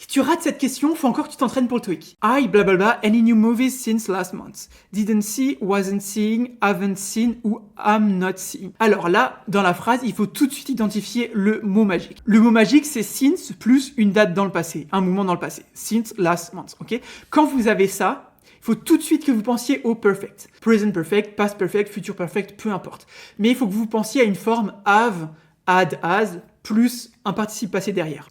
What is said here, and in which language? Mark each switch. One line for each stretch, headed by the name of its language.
French: tu rates cette question, faut encore que tu t'entraînes pour le TOEIC.
English: I blablabla, any new movies since last month? Didn't see, wasn't seeing, haven't seen
French: ou
English: I'm not seeing.
French: Alors là, dans la phrase, il faut tout de suite identifier le mot magique. Le mot magique, c'est since plus une date dans le passé, un moment dans le passé.
English: Since last month, ok?
French: Quand vous avez ça, il faut tout de suite que vous pensiez au perfect. Present perfect, past perfect, future perfect, peu importe. Mais il faut que vous pensiez à une forme have, had, has, plus un participe passé derrière.